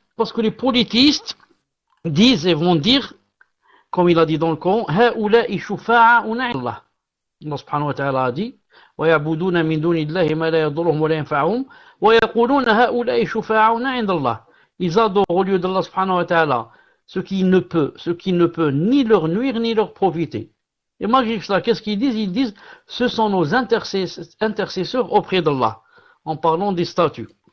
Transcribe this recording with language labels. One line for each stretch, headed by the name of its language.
French: Parce que les polythéistes disent et vont dire, comme il a dit dans le Coran,
Arabic: هؤلاء شفاعاؤنا عند الله. Allah subhanahu wa ta'ala
French: a dit
Arabic: ويعبدون من دون الله ما لا يضرهم ولا ينفعهم ويقولون هؤلاء شفاعاؤنا عند الله.
French: Ils adorent au lieu d'Allah subhanahu wa ta'ala ce qui ne peut ni leur nuire ni leur profiter. Et malgré cela, qu'est-ce qu'ils disent? Ils disent ce sont nos intercesseurs auprès d'Allah, en parlant des statuts.